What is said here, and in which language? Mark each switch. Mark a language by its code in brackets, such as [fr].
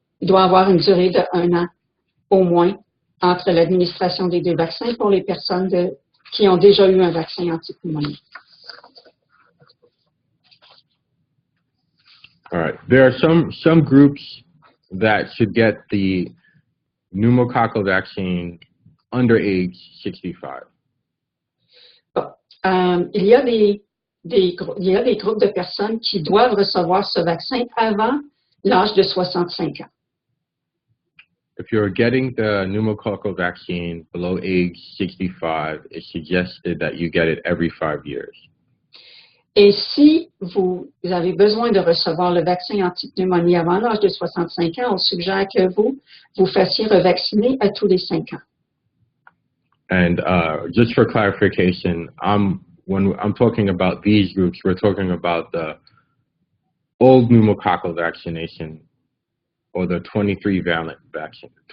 [fr] Il doit avoir une durée de 1 an au moins entre l'administration des 2 vaccins pour les personnes qui ont déjà eu un vaccin anti-pneumonie. [en] All right. There are some groups that should get the pneumococcal vaccine under age 65. [fr] Bon. Il y a des groupes de personnes qui doivent recevoir ce vaccin avant l'âge de 65 ans. [en] If you're getting the pneumococcal vaccine below age 65, it's suggested that you get it every 5 years. [fr] Et si vous avez besoin de recevoir le vaccin anti-pneumonie avant l'âge de 65 ans, on suggère que vous fassiez revacciner à tous les 5 ans. [en] And just for clarification, when I'm talking about these groups, we're talking about the old pneumococcal vaccination or the 23 valent vaccination.